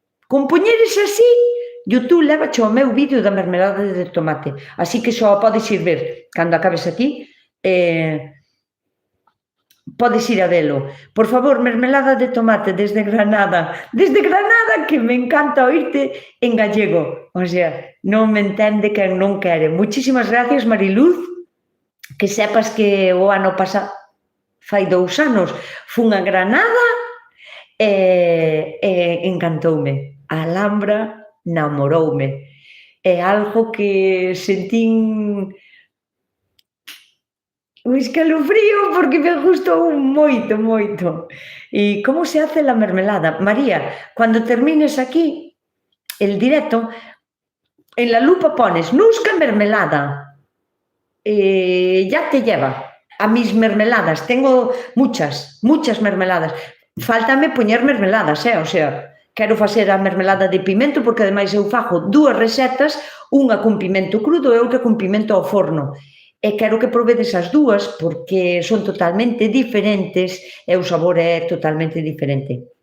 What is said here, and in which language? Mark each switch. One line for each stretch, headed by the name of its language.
Galician: Con poñeres así, YouTube levache ao meu vídeo da mermelada de tomate. Así que só podes ir ver, cando acabes aquí, podes ir a velo.
Spanish: Por favor, mermelada de tomate desde Granada. Desde Granada, que me encanta oírte en gallego.
Galician: O sea, non me entende quen non quere.
Spanish: Muchísimas gracias,
Galician: Mariluz. Que sepas que o ano pasado, fai 2 anos, fun a Granada e encantoume. A Alhambra namoroume. É algo que sentín un escalofrío porque me gustou moito, moito.
Spanish: E como se hace la mermelada? María, cuando termines aquí el directo, en la lupa pones Nusca mermelada. Ya te lleva a mis mermeladas. Tengo muchas mermeladas.
Galician: Fáltame poñer mermeladas, o sea, quero facer a mermelada de pimento porque ademais eu fago 2 recetas, unha con pimento crudo e outra con pimento ao forno. E quero que provedes as 2 porque son totalmente diferentes e o sabor é totalmente diferente.